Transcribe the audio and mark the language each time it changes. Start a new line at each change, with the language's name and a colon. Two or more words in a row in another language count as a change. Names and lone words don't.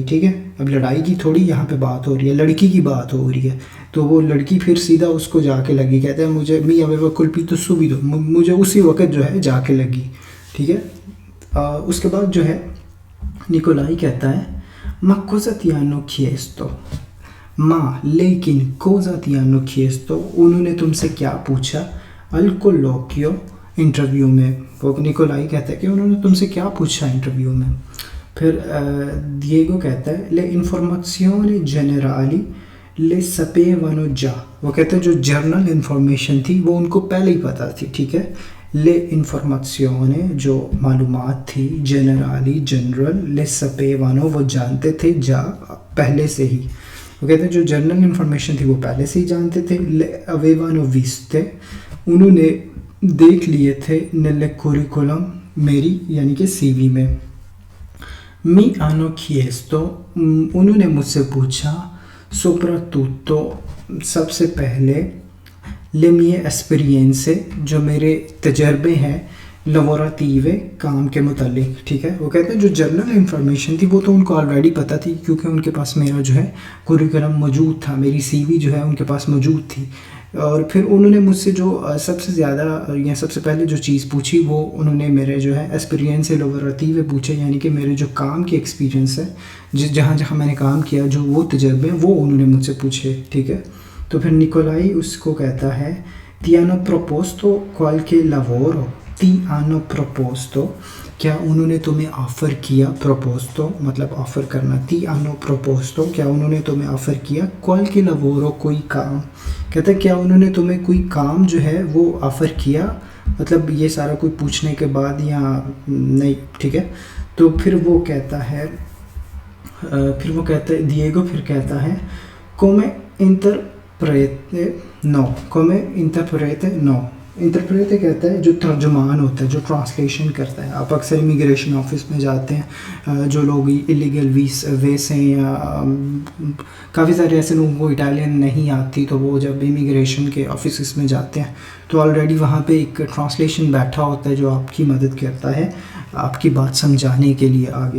Urdu: ٹھیک ہے, اب لڑائی کی تھوڑی یہاں پہ بات ہو رہی ہے, لڑکی کی بات ہو رہی ہے, تو وہ لڑکی پھر سیدھا اس کو جا کے لگی. کہتے ہیں مجھے
Italian: mi aveva colpito subito,
Urdu: مجھے اسی وقت جو ہے جا کے لگی. ٹھیک ہے, اس کے بعد جو ہے نیکولائی کہتا ہے
Italian: ma cosa ti hanno chiesto,
Urdu: ماں لیکن
Italian: cosa ti hanno chiesto,
Urdu: انہوں نے تم سے کیا پوچھا.
Italian: al colloquio,
Urdu: انٹرویو میں. وہ نیکولائی کہتا ہے کہ انہوں نے تم سے کیا پوچھا انٹرویو میں. پھر دیگو کہتا ہے
Italian: le informazioni generali le sapevano già,
Urdu: وہ کہتا ہے جو
English: general information
Urdu: تھی وہ ان کو پہلے ہی پتہ تھی. ٹھیک ہے,
Italian: le informazioni
Urdu: جو معلومات تھی
Italian: generali general le sapevano
Urdu: وہ جانتے تھے جا پہلے سے ہی. وہ کہتے ہیں جو
English: general information
Urdu: تھی وہ پہلے سے ہی جانتے تھے.
Italian: le avevano viste
Urdu: انہوں نے دیکھ لیے تھے
Italian: nelle curriculum
Urdu: میری یعنی کہ سی وی میں.
Italian: mi hanno chiesto
Urdu: انہوں نے مجھ سے پوچھا soprattutto سب سے پہلے
Italian: le mie esperienze
Urdu: جو میرے تجربے ہیں lavorative کام کے متعلق. ٹھیک ہے. وہ کہتے ہیں جو
English: general information
Urdu: تھی وہ تو ان کو آلریڈی پتہ تھی کیونکہ ان کے پاس میرا جو ہے کوریکولم موجود تھا, میری سی وی جو ہے ان کے پاس موجود تھی. اور پھر انہوں نے مجھ سے جو سب سے زیادہ یا سب سے پہلے جو چیز پوچھی وہ انہوں نے میرے جو ہے ایکسپیرینس لووراتیو پوچھے, یعنی کہ میرے جو کام کے ایکسپیرینس ہے جہاں جہاں میں نے کام کیا جو وہ تجربے ہیں وہ انہوں نے مجھ سے پوچھے. ٹھیک ہے. تو پھر نکولائی اس کو کہتا ہے
Italian: ti hanno proposto qualche lavoro, ti hanno proposto
Urdu: کیا انہوں نے تمہیں آفر کیا, proposto مطلب آفر کرنا,
Italian: ti hanno proposto
Urdu: کیا انہوں نے تمہیں آفر کیا,
Italian: qualche lavoro
Urdu: کوئی کام. کہتا ہے کیا انہوں نے تمہیں کوئی کام جو ہے وہ آفر کیا, مطلب یہ سارا کوئی پوچھنے کے بعد یا نہیں. ٹھیک ہے. تو پھر وہ کہتا ہے دیگو پھر کہتا ہے
Italian: come interprete no, come interprete no.
Urdu: انٹرپریٹ کہتا ہے جو ترجمان ہوتا ہے, جو ٹرانسلیشن کرتا ہے. آپ اکثر امیگریشن آفس میں جاتے ہیں, جو لوگ الیگل ویس ہیں یا کافی سارے ایسے لوگوں کو اٹالین نہیں آتی, تو وہ جب امیگریشن کے آفسز میں جاتے ہیں تو آلریڈی وہاں پہ ایک ٹرانسلیشن بیٹھا ہوتا ہے جو آپ کی مدد کرتا ہے آپ کی بات سمجھانے کے لیے آگے.